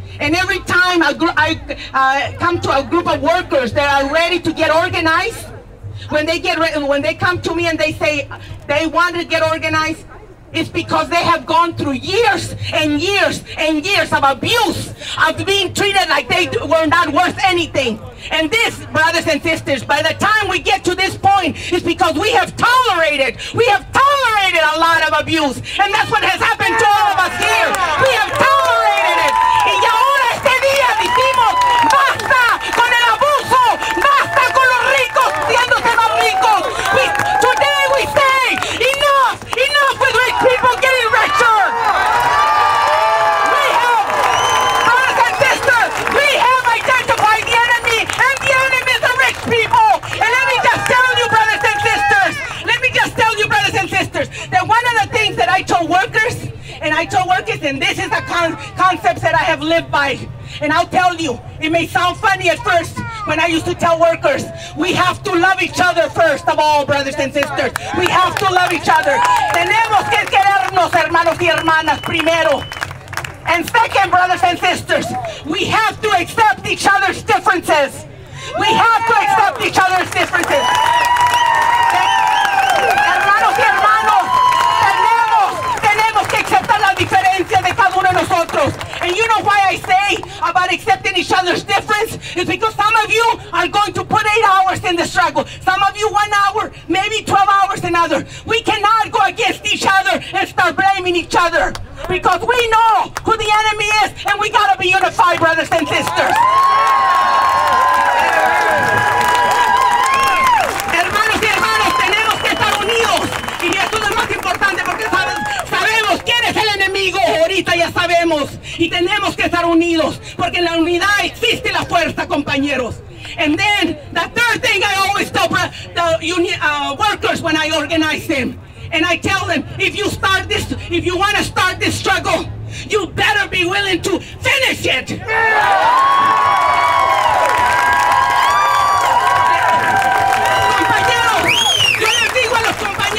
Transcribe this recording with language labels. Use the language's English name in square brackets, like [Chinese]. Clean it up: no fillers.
[English] And every time I come to a group of workers that are ready to get organized, when they come to me and they say they want to get organized, it's because they have gone through years and years and years of abuse, of being treated like they were not worth anything. And this, brothers and sisters, by the time we get to this point, it's because we have tolerated a lot of abuse. And that's what has happened to all of us here. We have tolerated it. [Spanish] Y ahora este día decimos, basta con el abuso, basta con los ricos siéndose más ricos. [English] Today we say, enough with rich people getting richer. We have, brothers and sisters, we have identified the enemy, and the enemy is the rich people. And let me just tell you, brothers and sisters, that one of the things that I told workers, and this is the concepts that I have lived by. And I'll tell you, it may sound funny at first when I used to tell workers, we have to love each other first of all, brothers and sisters. We have to love each other. [Spanish] Tenemos que querernos, hermanos y hermanas, primero. [English] And second, brothers and sisters, we have to accept each other's differences. We have to accept each other's differences. [Spanish] Hermanos y hermanos, tenemos que aceptar la diferencia de cada uno de nosotros. [English] And you know why I say about accepting each other's difference? It's because some of you are going to put 8 hours in the struggle. Some of you 1 hour, maybe 12 hours another. We cannot go against each other and start blaming each other. Because we know who the enemy is, and we gotta be unified, brothers and sisters. [Spanish] Hermanos y hermanas, tenemos que estar unidos. Y esto es lo más importante porque sabemos quién es el enemigo. Ahorita ya sabemos. Y tenemos que estar unidos. Porque en la unidad existe la fuerza, compañeros. [English] And then, the third thing I always tell the union workers when I organize them. And I tell them, if you want to start this struggle, you better be willing to finish it. [Spanish] Compañeros, yo les digo a los